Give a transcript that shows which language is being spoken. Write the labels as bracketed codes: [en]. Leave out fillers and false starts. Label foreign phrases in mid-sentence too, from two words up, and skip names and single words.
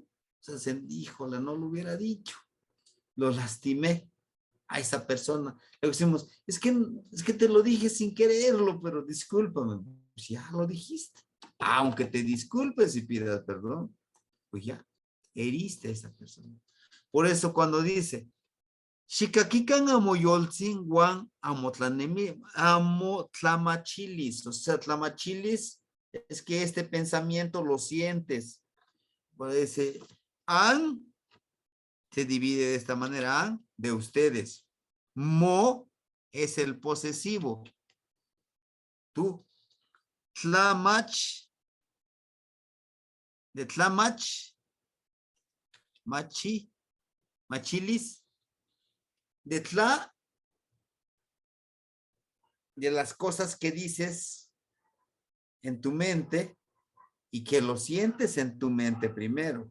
[es] O sea, híjole, no lo hubiera dicho, lo lastimé a esa persona. Le decimos, es que te lo dije sin quererlo, pero discúlpame. Pues ya lo dijiste. Aunque te disculpes y pidas perdón, pues ya heriste a esa persona. Por eso cuando dice, [nah] Shikakikan amoyolzin wan amotlamachilis, [es] o sea, tlamachilis es que este pensamiento lo sientes. Parece, an se divide de esta manera, an de ustedes. Mo es el posesivo. Tú, tlamach, de tlamach, machi, machilis, de tla, de las cosas que dices en tu mente y que lo sientes en tu mente primero.